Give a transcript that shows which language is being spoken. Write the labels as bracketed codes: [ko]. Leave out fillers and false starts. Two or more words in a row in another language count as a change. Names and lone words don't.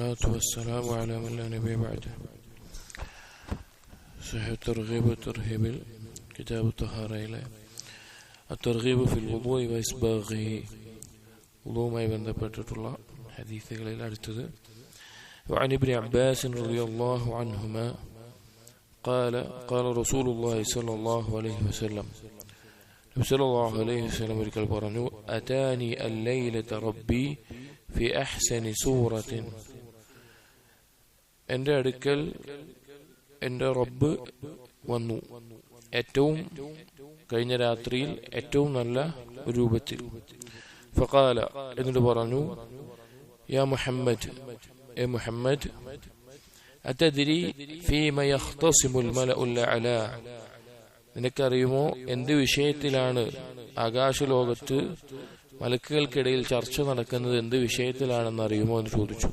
[ar] والصلاة والسلام على من لا نبي بعده. صحيح الترغيب والترهيب كتاب الطهارة إلى الترغيب في الوضوء وإسباغه. وضوء [ml] ബന്ധപ്പെട്ടിട്ടുള്ള ഹദീസുകളിൽ അടുത്തത് [ar] وعن ابن عباس رضي الله عنهما قال رسول الله صلى الله عليه وسلم صلى الله عليه وسلم [ml] ഒരിക്കൽ പറഞ്ഞു [ar] أتاني الليلة ربي في أحسن سورة. [ml] എൻ്റെ അടുക്കൽ എൻ്റെ റബ്ബ് വന്നു ഏറ്റവും കഴിഞ്ഞ രാത്രിയിൽ ഏറ്റവും നല്ല രൂപത്തിൽ. ഫഖാല എന്നിട്ട് പറഞ്ഞു യാ മുഹമ്മദ്, എ മുഹമ്മദ്, [ar] أتدري فيما يختصم الملأ الأعلى, [ml] നിനക്കറിയുമോ എന്ത് വിഷയത്തിലാണ് ആകാശലോകത്ത് മലക്കുകൾക്കിടയിൽ ചർച്ച നടക്കുന്നത്, എന്ത് വിഷയത്തിലാണെന്ന് അറിയുമോ എന്ന് ചോദിച്ചു.